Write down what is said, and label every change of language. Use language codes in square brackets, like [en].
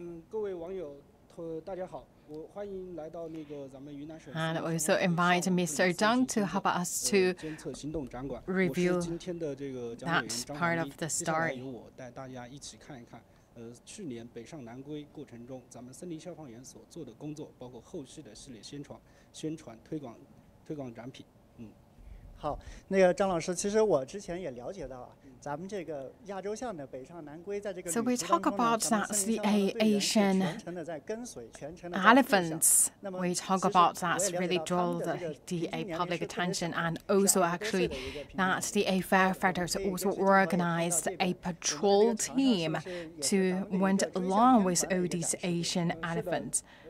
[zh] 各位网友，大家好，我欢迎来到那个咱们云南省。 [en] And also invite Mr. Zhang to help us to review that part of the story. [zh] 由我带大家一起看一看，去年北上南归过程中，咱们森林消防员所做的工作，包括后续的系列宣传推广展品。好，那个张老师，其实我之前也了解到啊。咱们这个亚洲象的北上南归，在这个 [en] So we talk about that's the Asian elephants. We talk about that's really draw the public attention, and also actually that the firefighters also organized a patrol team to went along with all these Asian elephants.